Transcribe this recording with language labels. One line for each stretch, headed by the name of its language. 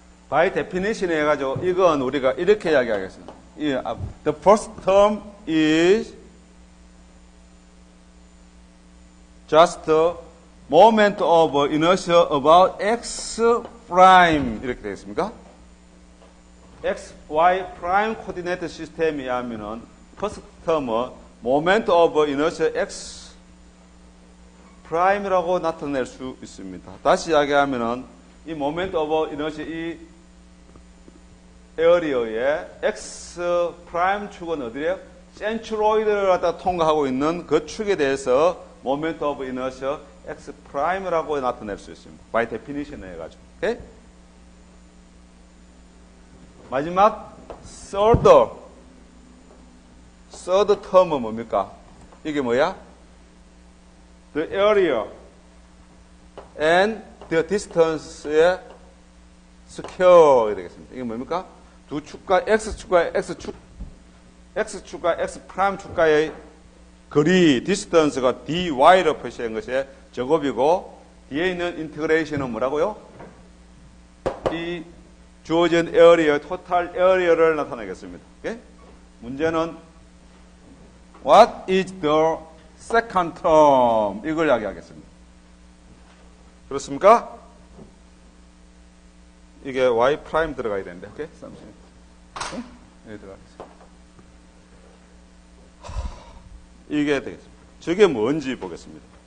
English: by definition
Korean: 해가지고 이건 우리가 이렇게 이야기하겠습니다.
English: The first term is just the moment of inertia about x prime
Korean: 이렇게 되겠습니까? x, y prime coordinate 시스템이 하면은 first term은 moment of inertia x prime이라고 나타낼 수 있습니다. 다시 이야기하면은 이 moment of inertia 이 에어리어의 x 프라임 축은 어디래요? 센트로이드를 갖다 통과하고 있는 그 축에 대해서 moment of inertia x 프라임이라고 나타낼 수 있습니다.
English: by definition
Korean: 해가지고. 오케이? 마지막 third term은 뭡니까? 이게 뭐야?
English: The area and the distance의 square
Korean: 되겠습니다. 이게 뭡니까? 두 축과 x축과 x축과 x 프라임 축과의 거리, distance가 dy로 표시한 것의 제곱이고 뒤에 있는 인테그레이션은 뭐라고요? 이 주어진 에어리어, 토탈 에어리어를 나타내겠습니다. 오케이? 문제는
English: what is the second term?
Korean: 이걸 이야기하겠습니다. 그렇습니까? 이게 y 프라임 들어가야 되는데, 오케이? 잠시만요. 여기 들어가겠습니다. 이게 되겠습니다. 저게 뭔지 보겠습니다.